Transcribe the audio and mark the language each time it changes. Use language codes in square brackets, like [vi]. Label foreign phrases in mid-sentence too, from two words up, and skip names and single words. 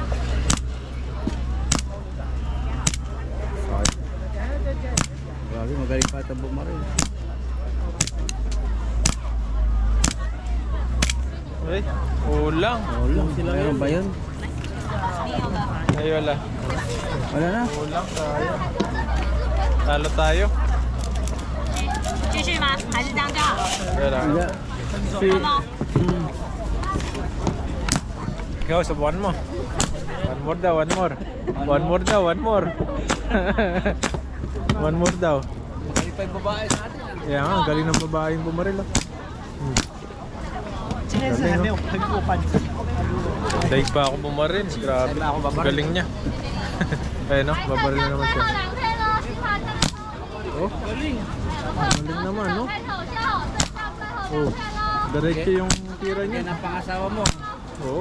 [tl] Grabe, magaling pa ito bumaril. Ay, kulang. Wala, meron ba yun? Ay, wala. Wala na. Kulang tayo. Talo tayo. [zh] 继续吗？还是这样就好？ [tl] Wala. Wala. Si, [zh] 好吗？ [tl] Ikaw, subukan mo. [en] One more daw, one more. One more daw, one more. One more daw. [tl] magaling pa yung babae natin. Kaya nga, galing ng babaeng bumaril. Oh. [zh] 今天是还没有喷过半次。 [tl] Daig pa ako bumaril. Grabe. Daig pa ako babaril. Galing niya. Ayun no, babaril na naman siya. Oh, galing naman, no? Oh, diretso yung tira Yan niya. ang pangasawa mo. Oo,